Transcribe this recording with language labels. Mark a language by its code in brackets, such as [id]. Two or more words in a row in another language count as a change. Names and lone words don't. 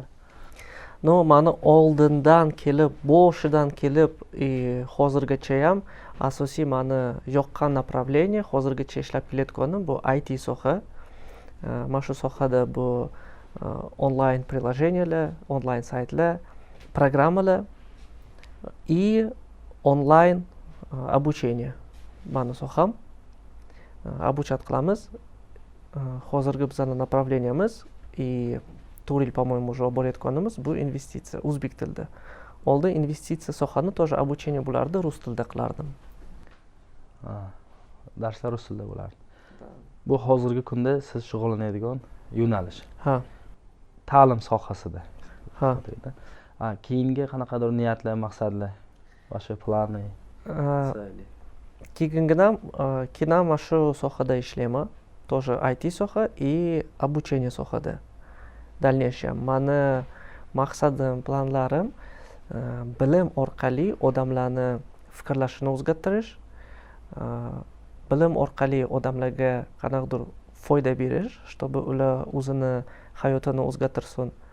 [uz] Mani oldindan kelib, boshidan kelib, hozirgacha ham asosiy mani yoqqan направление, hozirgacha ishlab kelayotganim bu IT soha. Mana shu sohada bu onlayn приложениялар, onlayn saytlar, [ru] программалар и онлайн обучение. [uz] Mani soham. Обучать qilamiz. Hozirgi bizning направленияmiz и 4 yil, [ru] по-моему, уже [uz] borayotganimiz bu investitsiya o'zbek tilida. Oldin investitsiya sohani [ru] тоже обучение [uz] bo'lardi, rus tilida qilardim. Darslar rus tilida bo'lardi. Bu hozirgi kunda siz shug'ullanadigan yo'nalish. Ha. Ta'lim sohasida. Ha. Keyingi qanaqadir niyatlar, maqsadlar, boshqa planlar? Keyingi mana shu sohada ishlayman. Тоже IT soha [ru] и обучение [uz] sohada. Дальнейшем mani maqsadim, planlarim bilim orqali odamlarni fikrlashini o'zgartirish, bilim orqali odamlarga qanaqadir foyda berish, чтобы ular o'zini hayotini o'zgartirsin.